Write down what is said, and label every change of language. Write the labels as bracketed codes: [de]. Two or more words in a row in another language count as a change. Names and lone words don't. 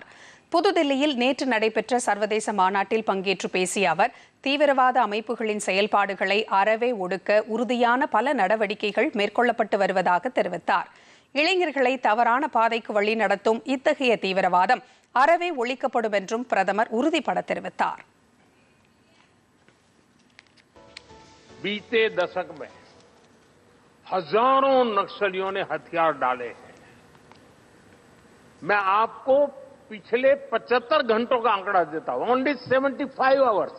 [ta] புதுதில்லியில் நேற்று நடைபெற்ற சர்வதேச மாநாட்டில் பங்கேற்று பேசிய அவர், தீவிரவாத அமைப்புகளின் செயல்பாடுகளை அறவே ஒடுக்க உறுதியான பல நடவடிக்கைகள் மேற்கொள்ளப்பட்டு வருவதாக தெரிவித்தார். இளைஞர்களை தவறான பாதைக்கு வழி நடத்தும் இத்தகைய தீவிரவாதம் அறவே ஒழிக்கப்படும் என்றும் பிரதமர் உறுதிபட தெரிவித்தார். [hi] बीते दशक में हजारों नक्सलियों ने हथियार डाले हैं। मैं आपको पिछले 75 घंटों का आंकड़ा देता हूं, [en] only 75 hours.